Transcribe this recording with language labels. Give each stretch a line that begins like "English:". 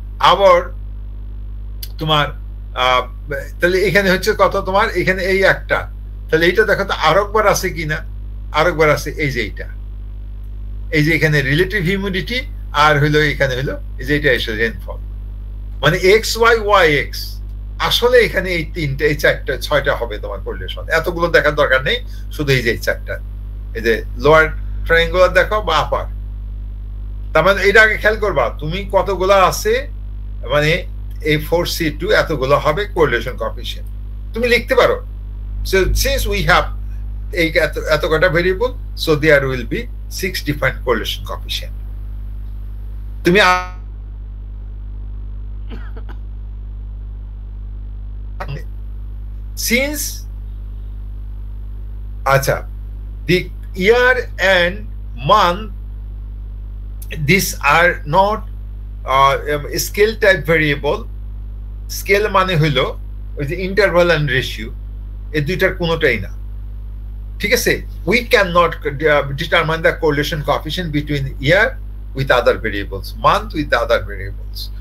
Bangla: আবার তোমার তাহলে এখানে হচ্ছে কত তোমার, এখানে এই একটা, তাহলে এইটা দেখো তো আরেকবার আছে কিনা, আরেকবার আছে এই যে এইটা, এই যে এখানে রিলেটিভ হিউমিডিটি আর হইলো এখানে হইলো এই যে এটা এসে রেইনফল, মানে XY আসলে এখানে এই 3টা এই 4টা 6টা হবে তোমার কোরিলেশন। এতগুলো দেখার দরকার নেই, শুধু এই যে 4টা, এই যে লোয়ার ট্রায়াঙ্গুলার দেখো বা আপার। তার মানে এটা আগে খেয়াল করবা তুমি কতগুলো আছে, মানে এই 4C2 এতগুলো হবে কোরিলেশন কোএফিশিয়েন্ট, তুমি লিখতে পারো।
English: So since we have
Bangla: এত কটা variable,
English: so there will be 6 different correlation coefficient.
Bangla: তুমি since আচ্ছা
English: the year and month these are not scale type variable,
Bangla: scale মানে হলো ওই যে ইন্টারভাল এন্ড রেশিও, এই দুইটার কোনোটাই না, ঠিক আছে?
English: We cannot determine the correlation coefficient between year with other variables, month with the other variables.